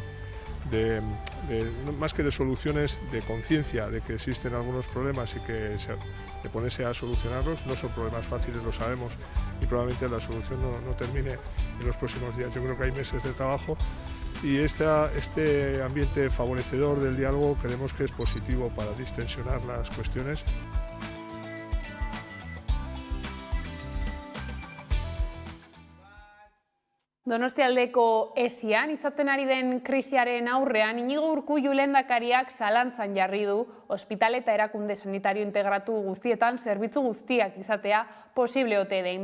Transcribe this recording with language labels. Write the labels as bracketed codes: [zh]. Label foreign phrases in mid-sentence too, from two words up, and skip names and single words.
[es] más que de soluciones, de conciencia de que existen algunos problemas y que de ponerse a solucionarlos. No son problemas fáciles, lo sabemos, y probablemente la solución no termine en los próximos días. Yo creo que hay meses de trabajo y este ambiente favorecedor del diálogo creemos que es positivo para distensionar las cuestiones. [eu] Donostialdeko ESIan izaten ari den krisiaren aurrean Iñigo Urkullu lehendakariak zalantzan jarri du ospitale eta erakunde sanitario integratu guztietan zerbitzu guztiak izatea posible ote den.